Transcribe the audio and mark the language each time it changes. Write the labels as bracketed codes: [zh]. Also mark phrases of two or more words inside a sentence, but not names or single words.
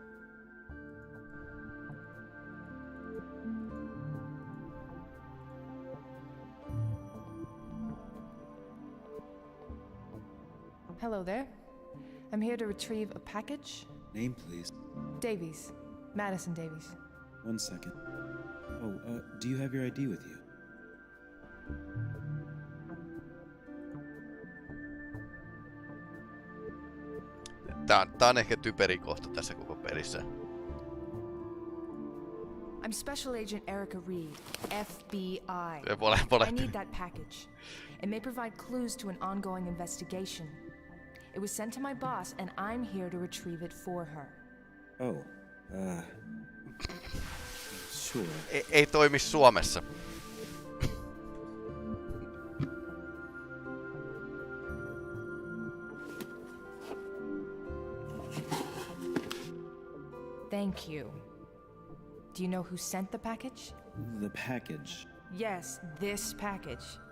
[en] Hello there. I'm here to retrieve a package. Name, please. Davies. Madison Davies. 1 second. Oh, do you have your ID with you? [fi] Tää on ehkä typeri kohta tässä koko pelissä. [en] I'm Special Agent Erica Reed, FBI. I need that package. It may provide clues to an ongoing investigation. It was sent to my boss, and I'm here to retrieve it for her. Oh, sure. [fi] Ei toimi Suomessa. [en] Thank you. Do you know who sent the package? The package? Yes, this package.